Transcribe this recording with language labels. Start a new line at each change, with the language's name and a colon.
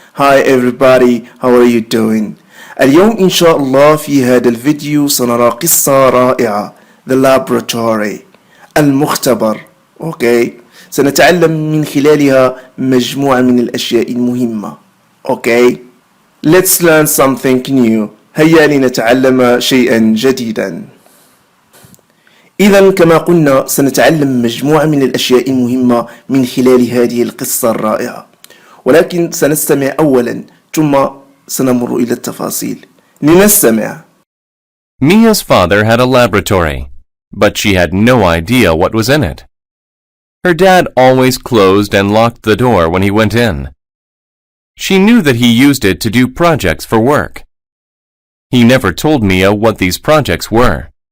English: Hi everybody, how are you doing?
Arabic: اليوم إن شاء الله في هذا الفيديو سنرى قصة رائعة The Laboratory المختبر. أوكي سنتعلم من خلالها مجموعة من الأشياء المهمة.
English: Okay Let's learn something new.
Arabic: هيا لنتعلم شيئا جديدا. إذا كما قلنا سنتعلم مجموعة من الأشياء المهمة من خلال هذه القصة الرائعة، ولكن سنستمع أولا ثم سنمر إلى التفاصيل. لنستمع.
English: Mia's father had a laboratory, but she had no idea what was in it. Her dad always closed and locked the door when he went in. She knew that he used it to do projects for work. He never told Mia what these projects were.